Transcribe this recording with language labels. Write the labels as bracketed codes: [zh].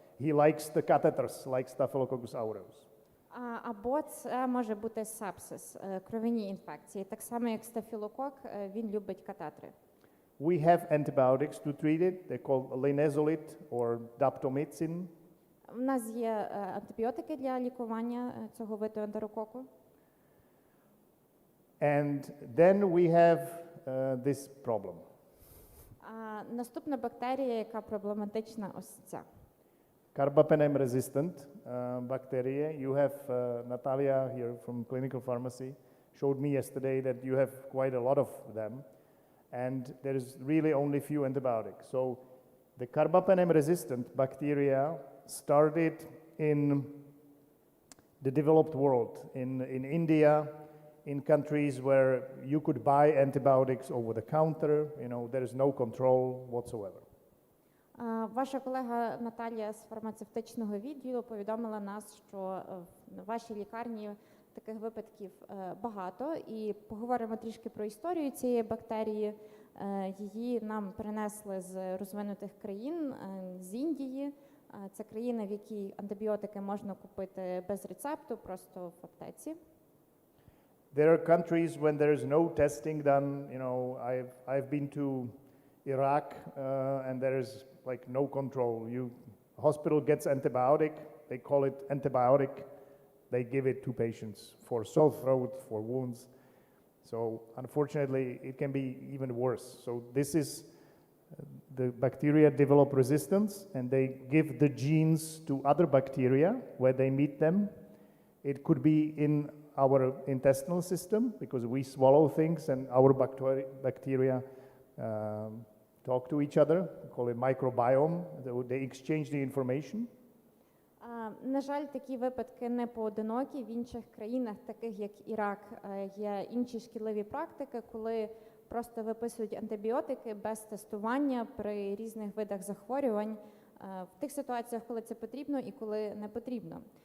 [en] He likes the catheters, like Staphylococcus aureus. [uk] Або це може бути сепсис, кров'яні інфекції. Так само, як стафілокок, він любить катетри. [en] We have antibiotics to treat it. They're called linezolid or daptomycin. [uk] У нас є антибіотики для лікування цього виду ентерококу. [en] And then we have this problem. [uk] Наступна бактерія, яка проблематична, ось ця. [en] Carbapenem-resistant bacteria. You have Natalia here from clinical pharmacy showed me yesterday that you have quite a lot of them. And there is really only few antibiotics. So the carbapenem-resistant bacteria started in the developed world, in India, in countries where you could buy antibiotics over the counter. There is no control whatsoever. [uk] Ваша колега Наталія з фармацевтичного відділу повідомила нас, що в вашій лікарні таких випадків багато. І поговоримо трішки про історію цієї бактерії. Її нам принесли з розвинутих країн, з Індії. Це країна, в якій антибіотики можна купити без рецепту, просто в аптеці. [en] There are countries when there is no testing done. I've been to Iraq and there is like no control. Hospital gets antibiotic, they call it antibiotic. They give it to patients for sore throat, for wounds. So unfortunately, it can be even worse. So this is the bacteria develop resistance and they give the genes to other bacteria where they meet them. It could be in our intestinal system because we swallow things and our bacteria talk to each other. We call it microbiome. They exchange the information. [uk] На жаль, такі випадки не поодинокі. В інших країнах, таких як Ірак, є інші шкідливі практики, коли просто виписують антибіотики без тестування при різних видах захворювань, в тих ситуаціях, коли це потрібно і коли не потрібно.